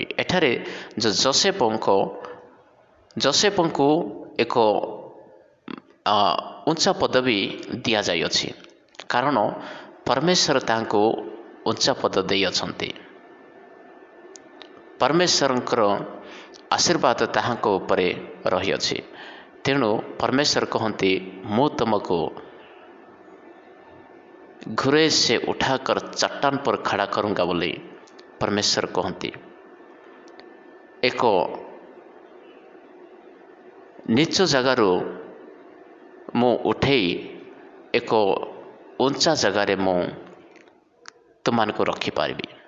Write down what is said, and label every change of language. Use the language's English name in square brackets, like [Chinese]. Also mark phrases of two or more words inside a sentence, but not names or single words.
[Odia] ଏଠାରେ ଯେଉଁ ଯୋସେଫଙ୍କୁ ଏକ ଉଚ୍ଚ ପଦବୀ ଦିଆଯାଇଅଛି, କାରଣ ପରମେଶ୍ୱର ତାଙ୍କୁ ଉଚ୍ଚ ପଦ ଦେଇଅଛନ୍ତି। ପରମେଶ୍ୱରଙ୍କର ଆଶୀର୍ବାଦ ତାହାଙ୍କ ଉପରେ ରହିଅଛି। ତେଣୁ ପରମେଶ୍ୱର କହନ୍ତି, ମୁଁ ତୁମକୁ [Hindi] घुरे से उठाकर चट्टान पर खड़ा करूँगा [Odia] ବୋଲି ପରମେଶ୍ୱର କହନ୍ତି। ଏକ ନିଚ ଜାଗାରୁ ମୁଁ ଉଠେଇ ଏକ ଉଞ୍ଚା ଜାଗାରେ ମୁଁ ତୁମମାନଙ୍କୁ ରଖିପାରିବି।